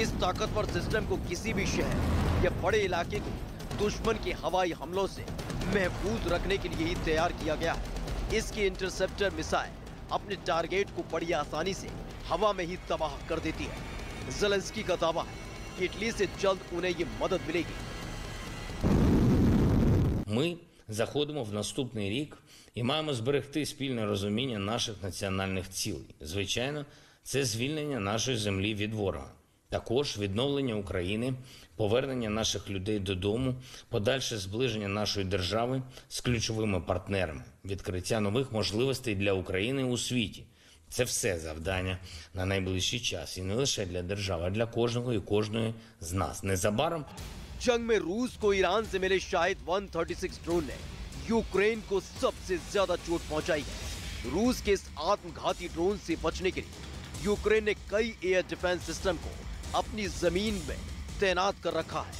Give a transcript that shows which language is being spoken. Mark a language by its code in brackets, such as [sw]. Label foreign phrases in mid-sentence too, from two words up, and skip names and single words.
[hi] इस ताकतवर सिस्टम को किसी भी शहर या बड़े इलाके को दुश्मन के हवाई हमलों से महफूज रखने के लिए ही तैयार किया गया है। इसकी [en] interceptor missile [hi] अपने टारगेट को बड़ी आसानी से हवा में ही तबाह कर देती है। ज़ेलेंस्की का दावा है कि इटली से जल्द उन्हें ये मदद मिलेगी। [uk] Ми заходимо в наступний рік і маємо зберегти спільне розуміння наших національних цілей. Звичайно, це звільнення нашої землі від ворога. Також відновлення України, повернення наших людей додому, подальше зближення нашої держави з ключовими партнерами, відкриття нових можливостей для України у світі. Це все завдання на найближчий час. І не лише для держави, а для кожного і кожної з нас. Незабаром [hi] जंग में रूस को ईरान से मिले शाहिद 136 ड्रोन ने यूक्रेन को सबसे ज्यादा चोट पहुंचाई है। रूस के इस आत्मघाती ड्रोन से बचने के लिए यूक्रेन ने कई [en] air defence system [hi] को अपनी जमीन में तैनात कर रखा है।